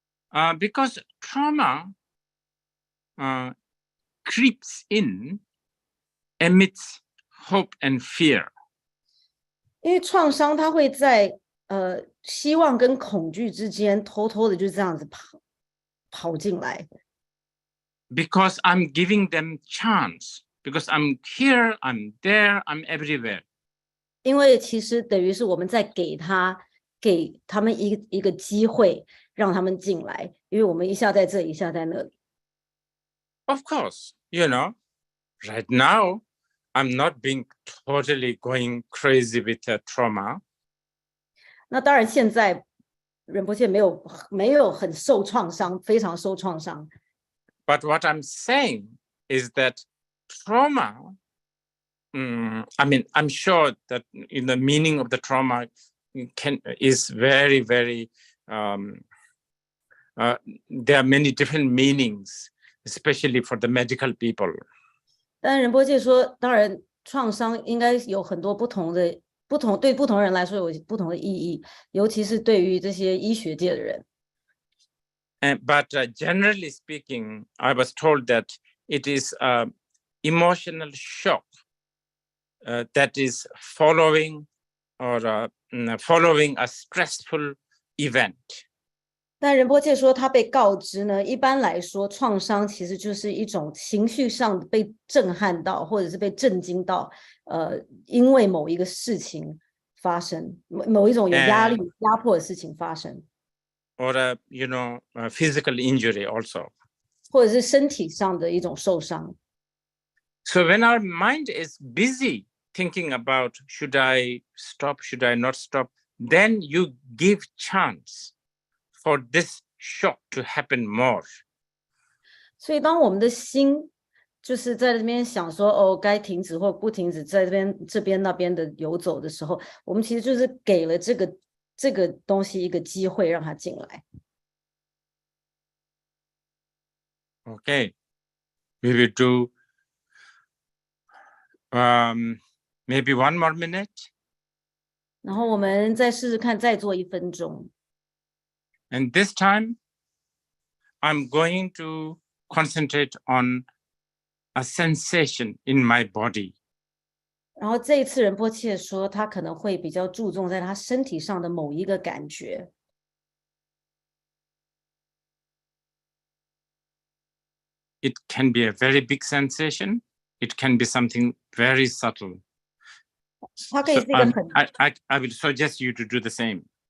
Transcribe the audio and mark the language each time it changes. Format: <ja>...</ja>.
<en>Because trauma creeps in amidst hope and fear.</en> <zh>因为创伤它会在希望跟恐惧之间偷偷的就这样子跑进来。</zh> <en>Because I'm giving them chance. Because I'm here, I'm there, I'm everywhere.</en> <zh>因为其实等于是我们在给他们一个机会，让他们进来，因为我们一下在这里，一下在那里。</zh> <en>Of course, right now, I'm not being totally going crazy with trauma.</en> <zh>那当然，现在仁波切没有很受创伤，非常受创伤。</zh> <en>But what I'm saying is that trauma, I'm sure that in the meaning of the trauma is very, very, there are many different meanings, especially for the medical people.</en> <zh>但仁波切说，当然创伤应该有很多对不同人来说有不同的意义，尤其是对于这些医学界的人。</zh> <en>But generally speaking, I was told that it is emotional shock that is following a stressful event.</en> <zh>但仁波切说，他被告知呢，一般来说，创伤其实就是一种情绪上被震撼到，或者是被震惊到，因为某一个事情发生，某一种有压力、压迫的事情发生。</zh> <en>or a physical injury also.</en> <zh>或者是身体上的一种受伤。</zh> <en>So when our mind is busy thinking about should I stop, should I not stop, then you give chance for this shock to happen more.</en> <zh>所以当我们的心就是在这边想说哦该停止或不停止，在这边那边的游走的时候，我们其实就是给了这个东西一个机会让它进来。</zh> <en>Okay, we will do maybe 1 more minute.</en> <zh>然后我们再试试看，再做1分钟。</zh> <en>And this time, I'm going to concentrate on a sensation in my body.</en> <zh>然后这一次仁波切说，他可能会比较注重在他身体上的某一个感觉。</zh> <en>It can be a very big sensation. It can be something very subtle.</en> <zh>它可以是一个很</zh> <en>I will suggest you to do the same.</en>